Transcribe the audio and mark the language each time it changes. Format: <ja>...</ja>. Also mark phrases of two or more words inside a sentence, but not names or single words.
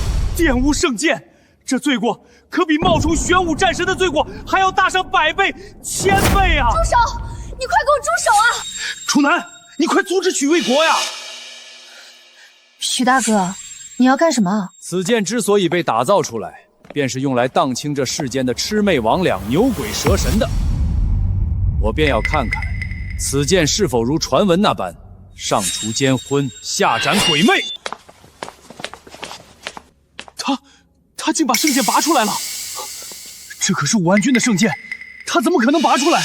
<zh>玷污聖劍，這罪過可比冒充玄武戰神的罪過還要大上100倍、1000倍啊！住手！你快給我住手啊！楚南，你快阻止許衛國呀！許大哥，你要幹什麼？此劍之所以被打造出來，便是用來蕩清這世間的魑魅魍魎、牛鬼蛇神的。我便要看看，此劍是否如傳聞那般，上除奸昏，下斬鬼魅。他竟把聖劍拔出來了！這可是武安軍的聖劍，他怎麼可能拔出來？</zh>